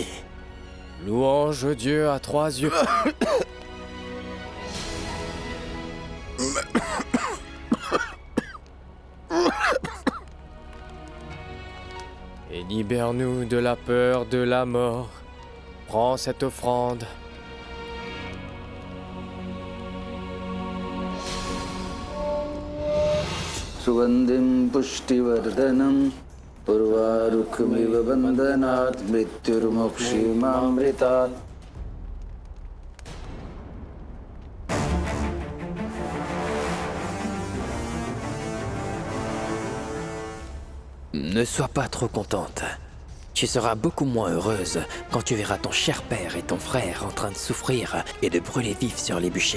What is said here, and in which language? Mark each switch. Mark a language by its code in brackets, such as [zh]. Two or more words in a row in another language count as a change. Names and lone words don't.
[fr] Louange au Dieu à trois yeux. Et libère-nous de la peur de la mort. Prends cette offrande. [sa] सुगंधिं पुष्टिवर्धनं उर्वारुकमिव बन्धनात् मृत्युर्मोक्षीमामृतात्। [fr] Ne sois pas trop contente. Tu seras beaucoup moins heureuse quand tu verras ton cher père et ton frère en train de souffrir et de brûler vifs sur les bûchers.